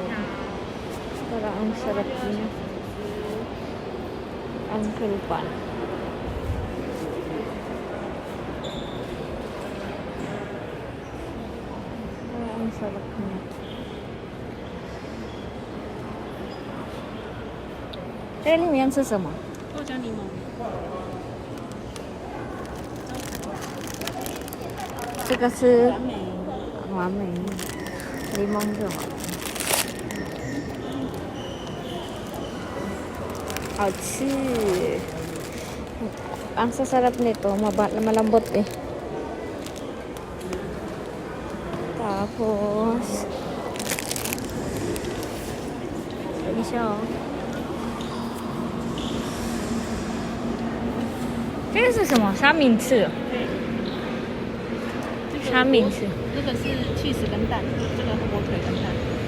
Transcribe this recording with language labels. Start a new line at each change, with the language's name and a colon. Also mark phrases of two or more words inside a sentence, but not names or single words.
Filipino: Parang ang sarap niya. Uncle Pan. Parang ang sarap niya.
Chinese: 这里面是什么？豆浆柠檬。这个是完美。完美，柠檬就好。
Filipino: 好吃。Ang sasarap nito, malambot eh. Tapos, ini siya oh.
Chinese: 这个是什么？三明治。三明治。这个是 cheese 跟蛋，这个火腿跟蛋。